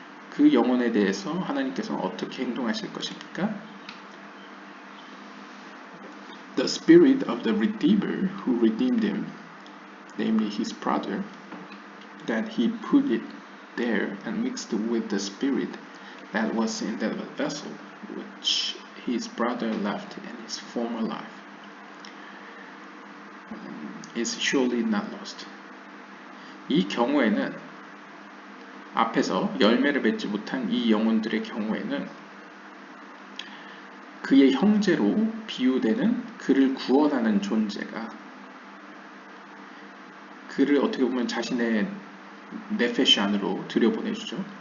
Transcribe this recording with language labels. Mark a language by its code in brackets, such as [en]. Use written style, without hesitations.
[ko] 그 영혼에 대해서 하나님께서 어떻게 행동하실 것입니까? [en] The spirit of the Redeemer who redeemed him, namely his brother, that he put it there and mixed with the spirit that was in that vessel, which his brother left in his former life, is surely not lost. [ko] 이 경우에는 앞에서 열매를 맺지 못한 이 영혼들의 경우에는 그의 형제로 비유되는 그를 구원하는 존재가 그를 어떻게 보면 자신의 네페시 안으로 들여보내주죠.